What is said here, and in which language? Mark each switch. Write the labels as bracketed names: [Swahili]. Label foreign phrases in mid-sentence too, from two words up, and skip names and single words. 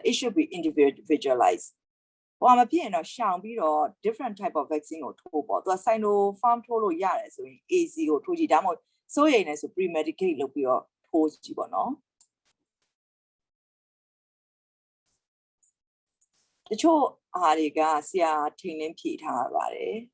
[English] It should be individualized. [Burmese] ဟိုမှာဖြစ်ရင်တော့ရှောင်ပြီးတော့ [English] different type of vaccine [Burmese] ကိုထိုးပေါ့သူက Sinopharm ထိုးလို့ရတယ်ဆိုရင် AC ကိုထိုးကြည့်ဒါမှမဟုတ်စိုးရိမ်နေဆို pre-medicate လုပ်ပြီးတော့ထိုးကြည့်ပေါ့နော်တချို့အားတွေကဆရာထင်လင်းဖြေထားပါတယ်